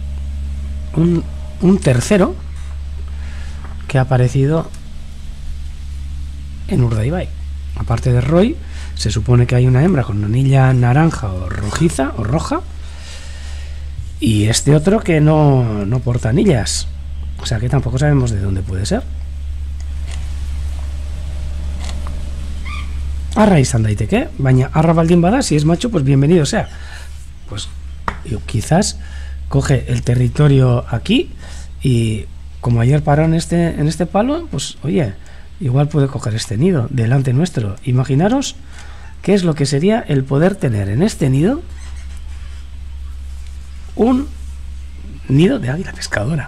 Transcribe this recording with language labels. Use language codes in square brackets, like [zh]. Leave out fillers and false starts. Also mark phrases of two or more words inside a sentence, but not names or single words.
[es] Un tercero que ha aparecido en Urdaibai. Aparte de Roy, se supone que hay una hembra con anilla naranja o rojiza o roja, y este otro que no porta anillas, o sea que tampoco sabemos de dónde puede ser. [eu] Arra izan daiteke, baina arra baldin bada, [es] si es macho, pues bienvenido sea. Pues quizás coge el territorio aquí y como ayer paró en este palo, pues oye, igual puede coger este nido delante nuestro. Imaginaros qué es lo que sería el poder tener en este nido un nido de águila pescadora.